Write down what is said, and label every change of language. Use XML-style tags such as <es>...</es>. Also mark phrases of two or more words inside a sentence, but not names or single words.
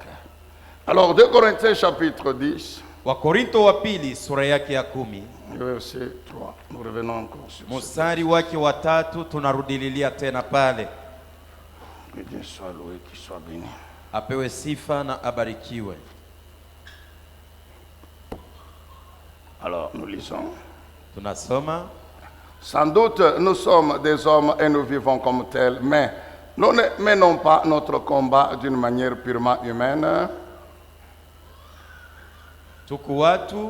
<fr>Alors, 2 Corinthiens chapitre 10,</fr> <sw>Wakorinto wa pili sura yake ya 10.</sw> <fr>verset 3. Nous revenons encore sur ça.</fr> <sw>Mstari wake wa 3 tunarudililia tena pale.</sw> <fr>Que Dieu soit loué, qu'il soit béni.</fr> <sw>Apewe sifa na abarikiwe.</sw> <fr>Alors, nous lisons.</fr> <sw>Tunasoma,</sw> <fr>Sans doute, nous sommes des hommes et nous vivons comme tels, mais nous ne menons pas notre combat d'une manière purement humaine.</fr> <sw>tuku watu</sw>